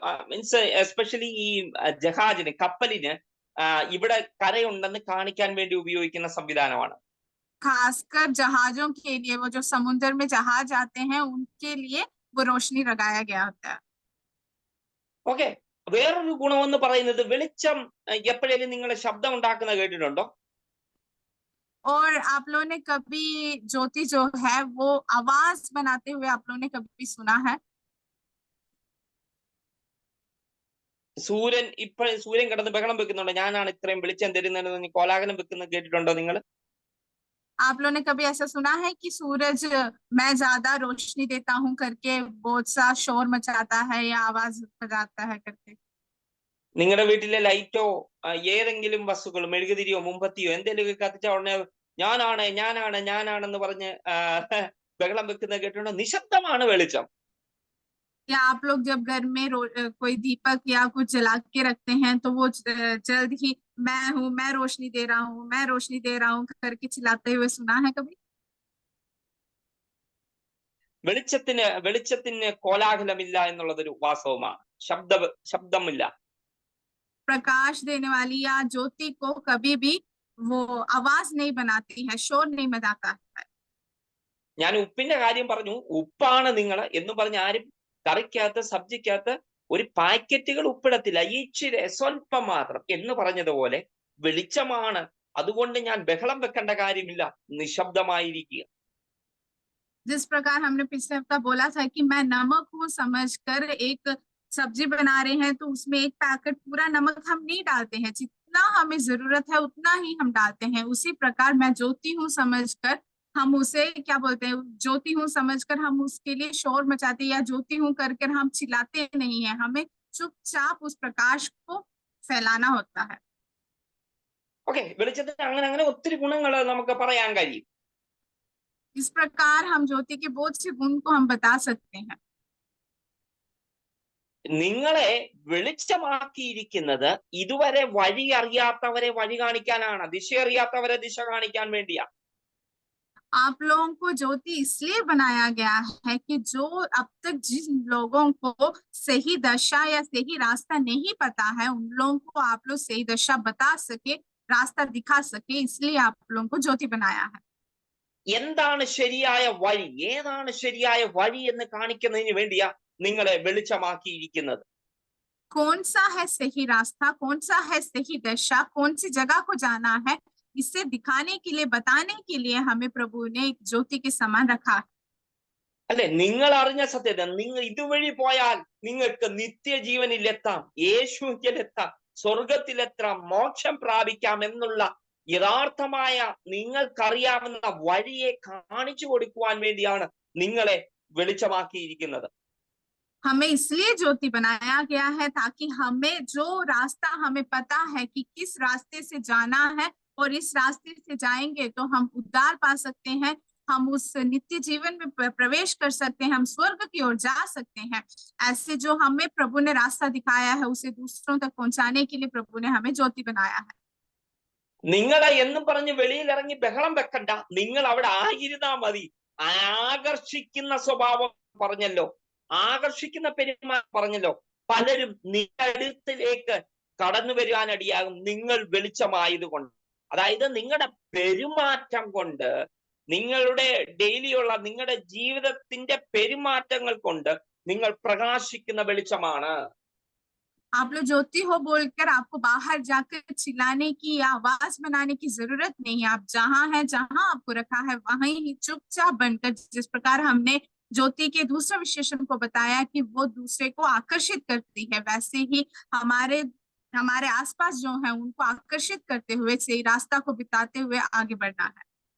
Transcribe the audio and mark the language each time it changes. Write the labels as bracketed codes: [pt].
[en] means especially [ml] ഈ ജഹാജിന്, കപ്പലിന് ഇവിടെ കരയുണ്ടെന്ന് കാണിക്കാൻ വേണ്ടി ഉപയോഗിക്കുന്ന സംവിധാനമാണ്. [hi] खासकर जहाजों के लिए, वो जो समुद्र में जहाज आते हैं उनके लिए वो रोशनी लगाया गया होता है. [ml] ഓക്കെ, വേറൊരു ഗുണമെന്ന് പറയുന്നത് വെളിച്ചം എപ്പോഴേലും നിങ്ങൾ ശബ്ദം ഉണ്ടാക്കുന്ന കേട്ടിട്ടുണ്ടോ? [hi] और आप लोगों ने कभी ज्योति जो है वो आवाज बनाते हुए आप लोगों ने कभी सुना है? [ml] സൂര്യൻ കിടന്ന് ബഹളം വെക്കുന്നുണ്ടോ? ഞാനാണ് ഇത്രയും വെളിച്ചം തരുന്നതെന്ന് കോലാഹലം വെക്കുന്നത് കേട്ടിട്ടുണ്ടോ നിങ്ങൾ? [hi] आप लोगों ने कभी ऐसा सुना है कि सूरज मैं ज्यादा रोशनी देता हूँ करके बहुत सा शोर मचाता है या आवाज बजाता है करके? [ml] നിങ്ങളുടെ വീട്ടിലെ ലൈറ്റോ ഏതെങ്കിലും വസ്തുക്കൾ, മെഴുകുതിരിയോ മുമ്പത്തിയോ എന്തെങ്കിലും കത്തിച്ച ഉടനെ ഞാനാണ് ഞാനാണ് ഞാനാണെന്ന് പറഞ്ഞ് ബഹളം വെക്കുന്നത് കേട്ടിട്ടുണ്ടോ? നിശബ്ദമാണ് വെളിച്ചം. [hi] या आप लोग जब घर में कोई दीपक या कुछ जला के रखते हैं तो वो जल्द ही मैं हूँ, मैं रोशनी दे रहा हूँ, मैं रोशनी दे रहा हूँ करके चिल्लाते हुए सुना है कभी? [ml] വെളിച്ചത്തിന് കോലാഹലമില്ല എന്നുള്ളതൊരു വാസ്തവമാണ്. ശബ്ദമില്ല. [hi] प्रकाश देने वाली या ज्योति को कभी भी वो आवाज नहीं बनाती है, शोर नहीं मचाता है. [ml] ഞാൻ ഉപ്പിന്റെ കാര്യം പറഞ്ഞു. ഉപ്പാണ് നിങ്ങൾ എന്ന് പറഞ്ഞ് ആരും കറിക്കകത്ത് സബ്ജിക്കകത്ത് ഒരു പാക്കറ്റുകൾ ഉപ്പിടത്തില്ല, ഇച്ചിരി സ്വല്പം മാത്രം എന്ന് പറഞ്ഞതുപോലെ വെളിച്ചമാണ്. അതുകൊണ്ട് ഞാൻ ബഹളം വെക്കേണ്ട കാര്യമില്ല, നിശബ്ദമായിരിക്കുക. [hi] जिस प्रकार हमने पिछले हफ्ता बोला था कि मैं नमक हूँ समझकर एक सब्जी बना रहे हैं तो उसमें एक पैकेट पूरा नमक हम नहीं डालते हैं, जितना हमें जरूरत है उतना ही हम डालते हैं. उसी प्रकार मैं ज्योति हूँ समझकर हम उसे क्या बोलते हैं, ज्योति हूँ समझकर हम उसके लिए शोर मचाते या ज्योति हूँ कर हम चिल्लाते नहीं है. हमें चुपचाप उस प्रकाश को फैलाना होता है. [ml] ഓക്കെ, വെളിച്ചത്തിന് അങ്ങനെ ഒത്തിരി ഗുണങ്ങൾ നമുക്ക് പറയാൻ കഴിയും. [hi] इस प्रकार हम ज्योति के बहुत से गुण को हम बता सकते हैं. [ml] നിങ്ങളെ വെളിച്ചമാക്കിയിരിക്കുന്നത് ഇതുവരെ വഴി അറിയാത്തവരെ വഴി കാണിക്കാനാണ്, ദിശ അറിയാത്തവരെ ദിശ കാണിക്കാൻ വേണ്ടിയാ. [hi] आप लोगों को ज्योति इसलिए बनाया गया है कि जो अब तक जिन लोगों को सही दशा या सही रास्ता नहीं पता है उन लोगों को आप लोग सही दशा बता सके, रास्ता दिखा सके, इसलिए आप लोगों को ज्योति बनाया है. [ml] എന്താണ് ശരിയായ വഴി, ഏതാണ് ശരിയായ വഴി എന്ന് കാണിക്കുന്നതിന് വേണ്ടിയാ നിങ്ങളെ വെളിച്ചമാക്കിയിരിക്കുന്നത്. [hi] कौन सा है सही रास्ता, कौन सा है सही दशा, कौन सी जगह को जाना है, इसे दिखाने के लिए, बताने के लिए हमें प्रभु ने एक ज्योति के समान रखा है। [ml] അല്ലെ, നിങ്ങൾ അറിഞ്ഞ സത്യത, നിങ്ങൾ ഇതുവഴി പോയാൽ നിങ്ങൾക്ക് നിത്യജീവനിലെത്താം, യേശുവിലെത്താം, സ്വർഗത്തിലെത്താം, മോക്ഷം പ്രാപിക്കാം എന്നുള്ള യഥാർത്ഥമായ നിങ്ങൾക്കറിയാവുന്ന വഴിയെ കാണിച്ചു കൊടുക്കുവാൻ വേണ്ടിയാണ് നിങ്ങളെ വെളിച്ചമാക്കിയിരിക്കുന്നത്. [hi] हमें इसलिए ज्योति बनाया गया है ताकि हमें जो रास्ता हमें पता है कि किस रास्ते से जाना है और इस रास्ते से जाएंगे तो हम उद्धार पा सकते हैं, हम उस नित्य जीवन में प्रवेश कर सकते हैं, हम स्वर्ग की ओर जा सकते हैं। ऐसे जो हमें प्रभु ने रास्ता दिखाया है उसे दूसरों तक पहुंचाने के लिए प्रभु ने हमें ज्योति बनाया है। [ml] നിങ്ങളെ എന്നും പറഞ്ഞ് വെളിയിൽ ഇറങ്ങി ബഹളം വെക്കണ്ട, നിങ്ങൾ അവിടെ ആയിരുന്നാ മതി. ആകർഷിക്കുന്ന സ്വഭാവം പറഞ്ഞല്ലോ, ആകർഷിക്കുന്ന പെരുമാറ്റം പറഞ്ഞല്ലോ, പലരും നിങ്ങളുടെ അടുത്തിലേക്ക് കടന്നു വരുവാനടിയാകും നിങ്ങൾ വെളിച്ചമായതുകൊണ്ട്. അതായത് നിങ്ങളുടെ പെരുമാറ്റം കൊണ്ട്, നിങ്ങളുടെ ഡെയിലിയുള്ള നിങ്ങളുടെ ജീവിതത്തിന്റെ പെരുമാറ്റങ്ങൾ കൊണ്ട് നിങ്ങൾ പ്രകാശിക്കുന്ന വെളിച്ചമാണ്. [hi] आप लोग ज्योति हो बोलकर आपको बाहर जाकर चिल्लाने की या आवाज बनाने की जरूरत नहीं है। आप जहाँ हैं, जहाँ आपको रखा है वहीं ही चुपचाप बनकर, जिस प्रकार हमने ज्योति के दूसरे विशेषण को बताया कि वो दूसरे को आकर्षित करती है, वैसे ही हमारे आसपास जो है उनको आकर्षित करते हुए सही रास्ता को बिताते हुए आगे बढ़ना है।